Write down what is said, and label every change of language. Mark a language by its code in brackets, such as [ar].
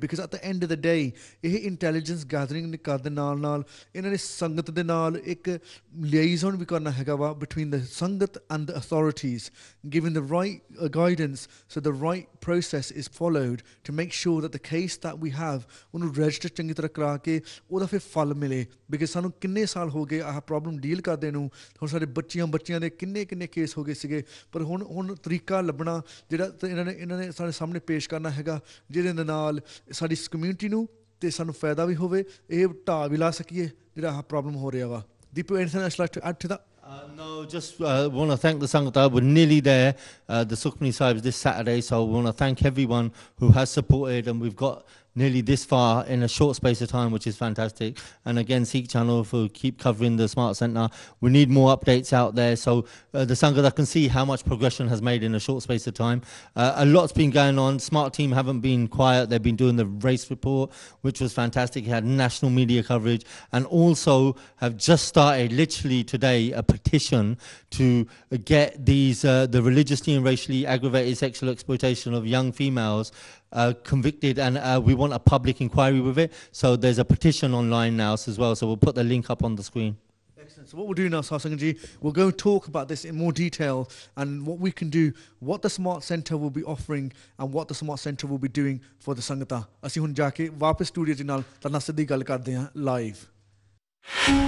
[en] Because at the end of the day, [pa] ਇਹ intelligence gathering ਕਰਨ ਦੇ ਨਾਲ ਇਹਨਾਂ ਨੇ ਸੰਗਤ ਦੇ ਨਾਲ ਇੱਕ liaison ਵੀ ਕਰਨਾ ਹੈਗਾ ਵਾ [en] between the sangat and the authorities, giving the right guidance so the right process is followed to make sure that the case that we have [pa] ਉਹਨੂੰ register ਚੰਗੀ ਤਰ੍ਹਾਂ ਕਰਾ ਕੇ ਉਹਦਾ ਫਿਰ ਫਲ ਮਿਲੇ। Because ਸਾਨੂੰ ਕਿੰਨੇ ਸਾਲ ਹੋ ਗਏ ਆਹ ਪ੍ਰੋਬਲਮ ਡੀਲ ਕਰਦੇ ਨੂੰ, ਹੁਣ ਸਾਡੇ ਬੱਚਿਆਂ ਦੇ ਕਿੰਨੇ ਕੇਸ ਹੋ ਗਏ ਸੀਗੇ, ਪਰ ਹੁਣ ਤਰੀਕਾ ਲੱਭਣਾ ਜਿਹੜਾ ਇਹਨਾਂ ਨੇ ਸਾਡੇ ਸਾਹਮਣੇ ਪੇਸ਼ ਕਰਨਾ ਹੈਗਾ ਜਿਹਦੇ ਦੇ ਨਾਲ ਸਾਡੀ ਕਮਿਊਨਿਟੀ ਨੂੰ ਤੇ ਸਾਨੂੰ ਫਾਇਦਾ ਵੀ ਹੋਵੇ, ਇਹ ਢਾਹ ਵੀ ਲਾ ਸਕੀਏ ਜਿਹੜਾ ਆਹ ਪ੍ਰੋਬਲਮ ਹੋ ਰਿਹਾ ਵਾ। [en] Deepu, anything else you'd like to add to that? No, just want to thank the Sangata. We're nearly there, the Sukhmani Sahibs this Saturday, so we want to thank everyone who has supported, and we've got nearly this far in a short space of time, which is fantastic. And again, Sikh Channel for keep covering the Smart Centre. We need more updates out there, so the Sangata can see how much progression has made in a short space of time. A lot's been going on. Smart team haven't been quiet. They've been doing the race report, which was fantastic. It had national media coverage, and also have just started literally today a petition to get these the religiously and racially aggravated sexual exploitation of young females convicted, and we want a public inquiry with it. So there's a petition online now as well, so we'll put the link up on the screen. Excellent. So what we'll do now, Sar Singh ji, we'll go and talk about this in more detail and what we can do, what the Smart Centre will be offering and what the Smart Centre will be doing for the Sangata. [pa] ਅਸੀਂ ਹੁਣ ਜਾ ਕੇ ਵਾਪਸ studio ਦੇ ਨਾਲ ਤੁਹਾਡੇ ਸਿੱਧੀ ਗੱਲ ਕਰਦੇ ਹਾਂ ਲਾਈਵ।